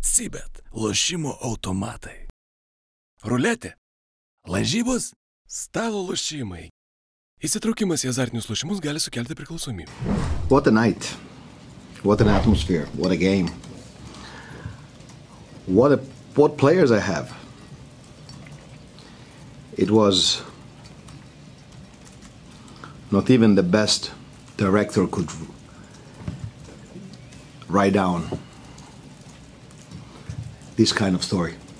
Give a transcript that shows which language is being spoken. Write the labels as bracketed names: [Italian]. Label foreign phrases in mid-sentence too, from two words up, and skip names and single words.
[Lithuanian] Sybet, lošimo automatai. Ruletė, lažybos, stalo lošimai. Įsitraukimas į azartinius lošimus gali sukelti priklausomybę. [English] What a night. What an atmosphere. What a game. What players I have. It was not even the best director could write down this kind of story.